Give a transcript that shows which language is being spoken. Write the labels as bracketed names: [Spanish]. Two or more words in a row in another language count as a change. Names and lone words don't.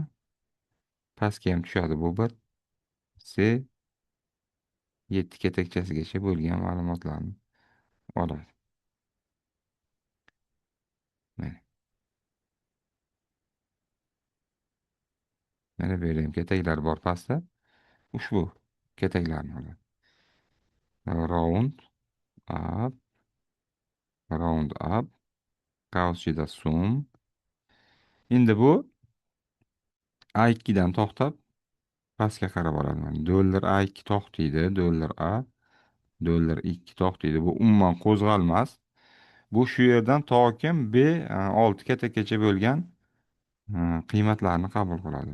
[Uzbek] Pastga ham tushadi bu bir. C7 katakchasigacha bo'lgan ma'lumotlarni oladi. Mana bu yerda ham kataklar bor pastda. Ushbu kataklarni oladi. [English] Round up, round up, [Uzbek] qavchida sum. Endi bu A2 dan to'xtab pastga qarab oladi. Dollar A2 to'xtaydi, dollar A, dollar 2 to'xtaydi. Bu umuman qo'zg'almas. Bu shu yerdan tokim B6 katakgacha bo'lgan qiymatlarni qabul qiladi.